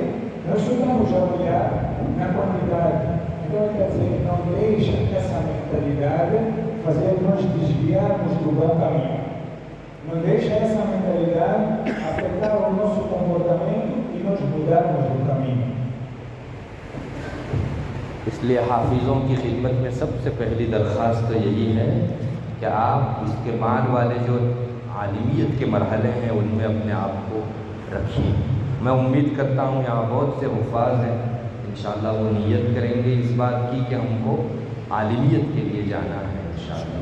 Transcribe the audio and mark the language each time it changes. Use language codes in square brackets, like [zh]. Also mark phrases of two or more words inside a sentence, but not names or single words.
[pt] Nós só estamos a olhar na quantidade. Então ele quer dizer que não deixa essa mentalidade fazer nós desviarmos do bom caminho. Não deixa essa mentalidade afetar o nosso comportamento e nós mudarmos do caminho. [hi] इसलिए हाफिज़ों की खिदमत में सबसे पहली दरख्वास्त तो यही है कि आप इसके बाद वाले जो आलिमियत के मरहले हैं उनमें अपने आप को रखिए। मैं उम्मीद करता हूँ यहाँ बहुत से हुफ़ाज़ हैं, इंशाअल्लाह वो नीयत करेंगे इस बात की कि हमको आलिमियत के लिए जाना है इंशाअल्लाह।